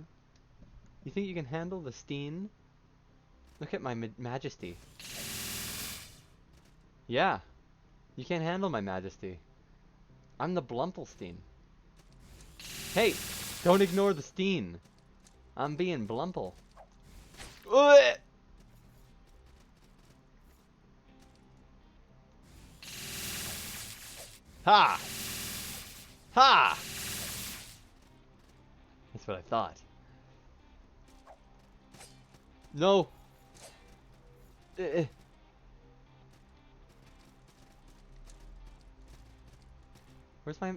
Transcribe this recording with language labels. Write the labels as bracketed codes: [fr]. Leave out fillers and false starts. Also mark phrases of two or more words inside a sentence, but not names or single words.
[en] You think you can handle the Steen? Look at my majesty. Yeah, you can't handle my majesty. I'm the Blumplestein. Hey, don't ignore the Steen. I'm being Blumple. Ha! Ha! That's what I thought. No. Where's my...